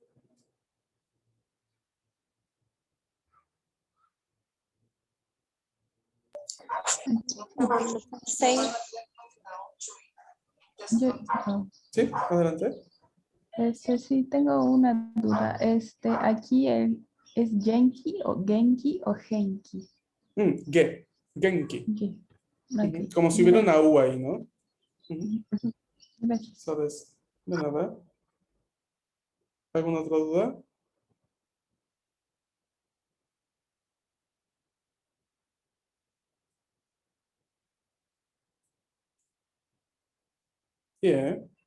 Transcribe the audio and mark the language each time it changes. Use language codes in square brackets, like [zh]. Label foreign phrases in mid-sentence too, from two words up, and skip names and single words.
[en] Same. Oh, [es] Sí, adelante. sí tengo una duda. Aquí ¿es Genki o Genki o Genki? Genki. Genki. Ujú. Ok, Como si hubiera una gracias. U ahí, ¿no? Ujú. Gracias. ¿Sabes? De nada. ¿Alguna otra duda? Bien.